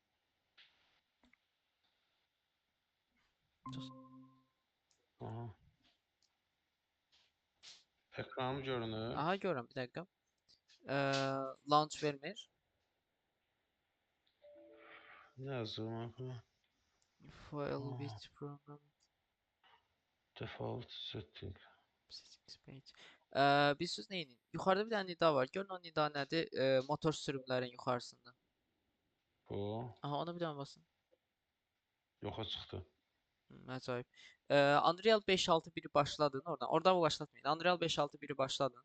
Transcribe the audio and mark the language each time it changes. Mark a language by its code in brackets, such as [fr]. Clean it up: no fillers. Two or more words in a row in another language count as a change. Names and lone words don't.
[az] Sus. Aha. Ekranım görünür. Aha görürəm bir dəqiqə. Launch vermir. Nə yazır? [en] File with program Default setting. settings page. [az] Bir söz neyin? Yuxarıda bir dənə nida var. Görün o nida nədir? Motor sürümlərin yuxarısında. Bu Aha ona bir dənə basın. yoxa çıxdı. [tr] Acayip. Unreal 5.6.1'i başladın oradan. Oradan başlatmayın. Unreal 5.6.1'i başladın.